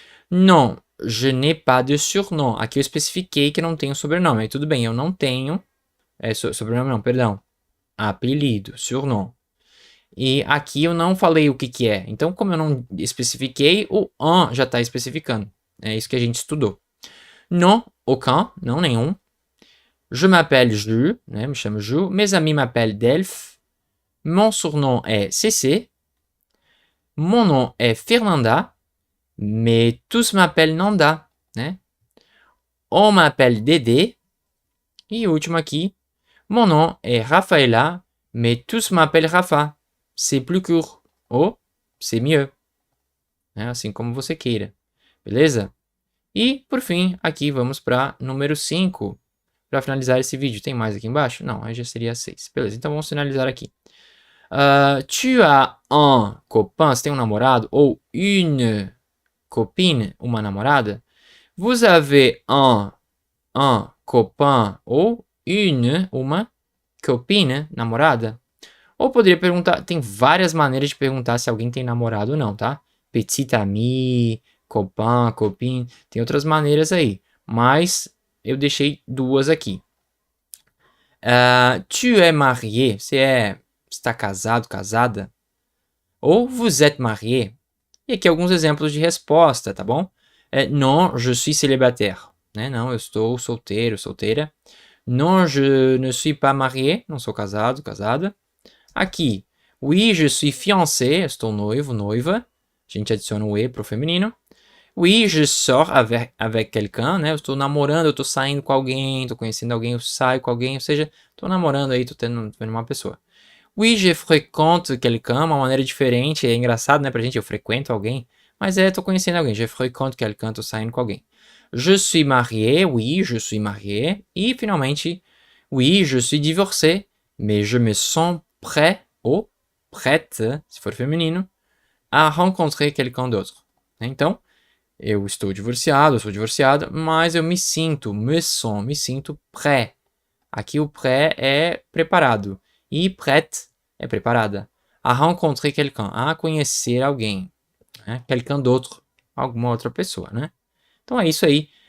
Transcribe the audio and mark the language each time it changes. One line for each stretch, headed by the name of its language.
French: Non, je n'ai pas de surnom.
Portuguese: Aqui eu especifiquei que eu não tenho sobrenome, aí tudo bem, eu não tenho, sobrenome não, perdão, apelido, surnom. E aqui eu não falei o que é. Então, como eu não especifiquei, o en já está especificando. É isso que a gente estudou.
French: Non, aucun,
Portuguese: não nenhum.
French: Je m'appelle Ju,
Portuguese: né, me chamo Ju.
French: Mes amis m'appellent Delph. Mon surnom est CC. Mon nom est Fernanda. Mais tous m'appellent Nanda, né? On m'appelle Dédé. E o último aqui. Mon nom est Rafaela. Mais tous m'appellent Rafa. C'est plus court. Ou c'est mieux.
Portuguese: Assim como você queira. Beleza? E, por fim, aqui vamos para número 5. para finalizar esse vídeo. Tem mais aqui embaixo? Não, aí já seria 6. Beleza, então vamos finalizar aqui.
French: Tu as un copain,
Portuguese: você tem um namorado?
French: Ou une copine,
Portuguese: uma namorada?
French: Vous avez un copain ou uma copine, namorada?
Portuguese: Ou poderia perguntar, tem várias maneiras de perguntar se alguém tem namorado ou não, tá? Petit ami, copain, copine, tem outras maneiras aí. Mas eu deixei duas aqui.
French: Tu es marié,
Portuguese: você está casado, casada?
French: Ou vous êtes marié?
Portuguese: E aqui alguns exemplos de resposta, tá bom?
French: Non, je suis célibataire. Né?
Portuguese: Não, eu estou solteiro, solteira.
French: Non, je ne suis pas marié.
Portuguese: Não sou casado, casada. Aqui,
French: oui, je suis fiancé.
Portuguese: Estou noivo, noiva. A gente adiciona o e para o feminino.
French: Oui, je sors avec quelqu'un,
Portuguese: né? Eu estou namorando, eu estou saindo com alguém, estou conhecendo alguém, eu saio com alguém, ou seja, estou namorando aí, estou tendo uma pessoa.
French: Oui, je fréquente quelqu'un,
Portuguese: uma maneira diferente, é engraçado, né, pra gente, eu frequento alguém, mas estou conhecendo alguém,
French: je fréquente quelqu'un,
Portuguese: estou saindo com alguém.
French: Je suis marié, oui, je suis marié. E, finalmente, oui, je suis divorcé, mais je me sens prêt, ou prête,
Portuguese: se for feminino,
French: a rencontrer quelqu'un d'autre.
Portuguese: Então, eu estou divorciado, eu sou divorciada, mas eu me sinto prêt. Aqui o prêt é preparado. E prête é preparada.
French: A rencontrer quelqu'un,
Portuguese: a conhecer alguém. Né?
French: Quelqu'un d'autre,
Portuguese: alguma outra pessoa, né? Então é isso aí.